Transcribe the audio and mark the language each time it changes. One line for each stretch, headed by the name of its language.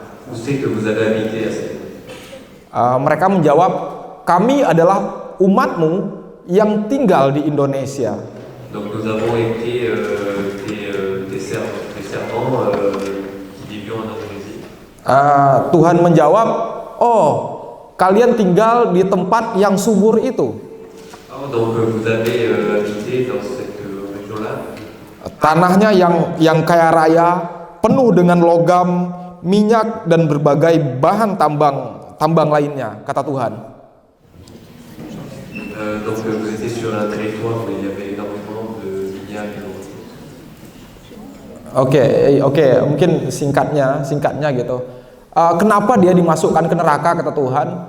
French: Où c'est que vous avez habité à cette
Indonesian: Mereka menjawab, kami adalah umatmu yang tinggal di Indonesia.
French: Donc nous avons été des servants qui vivions en Indonésie.
Indonesian: Tuhan menjawab, oh, kalian tinggal di tempat yang subur itu.
French: Oh, donc vous avez habité dans cette région-là.
Indonesian: Tanahnya yang kaya raya, penuh dengan logam, minyak dan berbagai bahan tambang lainnya, kata Tuhan.
French: Donc vous étiez sur un territoire où il y avait énormément de minyak et de ressources.
Indonesian: Oke, mungkin singkatnya gitu. Kenapa dia dimasukkan ke neraka, kata Tuhan?